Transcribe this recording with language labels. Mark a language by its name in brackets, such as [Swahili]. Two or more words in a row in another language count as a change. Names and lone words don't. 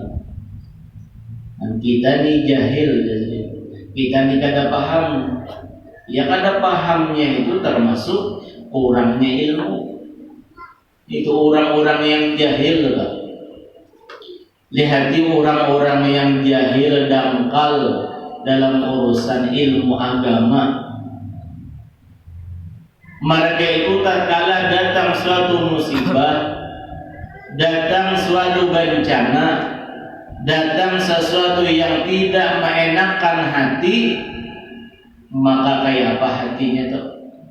[Banjar] Dan kita ni jahil, kita ni kada paham. [Indonesian] Ya kada pahamnya itu termasuk kurangnya ilmu. Itu orang-orang yang jahil lah. Lihati orang-orang yang jahil dangkal dalam urusan ilmu agama. Mereka itu tatkala datang suatu musibah, datang suatu bencana, datang sesuatu yang tidak mengenakkan hati, maka kayak apa hatinya tuh?